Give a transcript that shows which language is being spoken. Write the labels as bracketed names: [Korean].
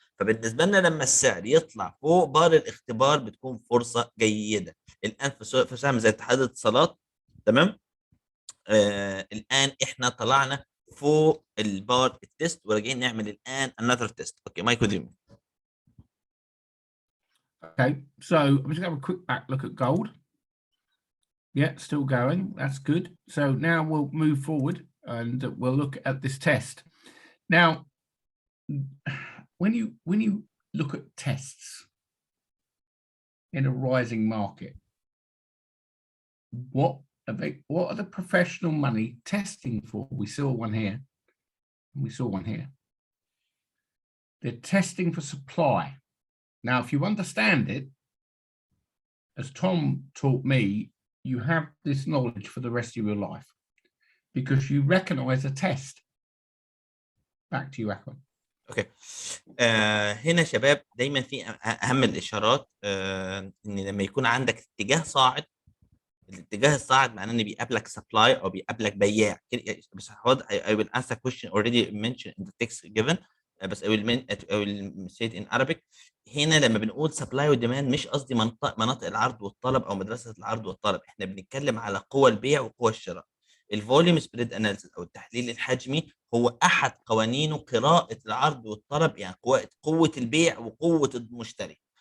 [Arabic] فبالنسبه لنا لما السعر يطلع فوق بار الاختبار بتكون فرصه جيده. الان في سهم زي اتحاد الاتصالات، تمام. الان احنا طلعنا فوق البار التست وراجعين نعمل الان [English] another test. [Arabic] اوكي مايك [English] with you. Okay, so I'm just going to have a quick back look at gold. Yeah, still going. That's good. So now we'll move forward and we'll look at this test. Now, when you look at tests in a rising market, what are the professional money testing for? We saw one here and we saw one here. They're testing for supply. Now, if you understand it, as Tom taught me, you have this knowledge for the rest of your life because you recognize a test. Back to you, Ahmed. Okay. [Arabic] هنا شباب دايما في اهم الاشارات ان لما يكون عندك اتجاه صاعد، الاتجاه الصاعد معناه ان بيقابلك سبلاي او بيقابلك بياع. بس [English] I will answer question already mentioned in the text given. [Arabic] بس [English] I will say it in Arabic. [Arabic] هنا لما بنقول سبلاي وديماند مش قصدي مناطق العرض والطلب او مدرسه العرض والطلب، احنا بنتكلم على قوى البيع وقوى الشراء. الفوليوم سبريد اناليسيس او التحليل الحجمي هو احد قوانينه قراءه العرض والطلب، يعني قوه البيع وقوه المشتري.